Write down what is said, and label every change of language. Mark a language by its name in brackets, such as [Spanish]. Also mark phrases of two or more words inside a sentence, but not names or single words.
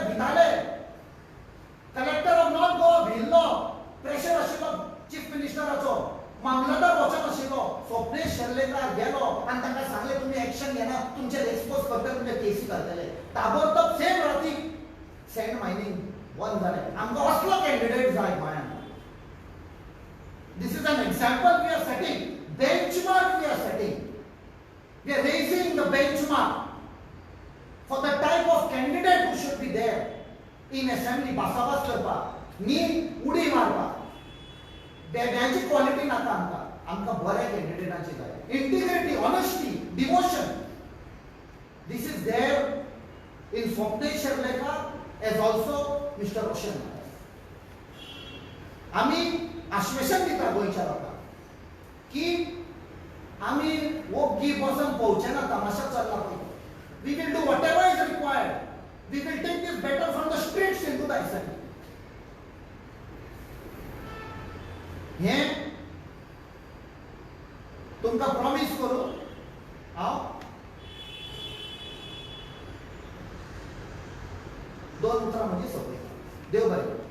[Konkani] भिताले [English] Collector of North Goa [Konkani] भिल्लो प्रेशर आशिल्लो चीफ मिनिस्टराचो मामलादार वचन आशिल्लो स्वप्नेश शेर्लेकार गेलो आनी तांकां सांगलें तुमी एक्शन घेना तुमचेर एक्सपोज करतले तुमचे केसी घालतले ताबडतोब सेम रातीक [English] sand mining [Konkani] बंद जालें आमकां असलो कॅन्डिडेट जाय गोंयांत [English] this is an example we are setting benchmark we are setting we are raising the benchmark for the type of candidate who should be there in assembly [Konkani] भासाभास करपाक न्ही उडी मारपाक बेड्यांची क्वालिटी नाका आमकां बऱ्या कॅन्डिडेटांची जाय [English] integrity honesty devotion this is there in Swapnesh Sherlekar as also Mister Roshan [Konkani] आमी आश्वासन दिता गोंयच्या लोकांक की आमी ओग्गी बसून पळोवचे ना तमाशा चल्ला पळय [English] we will do whatever is required we will take this better from the streets into the assembly [Konkani] हे तुमकां प्रॉमिस करू हांव 2 उतरां म्हणजे सोंपयता देव बरें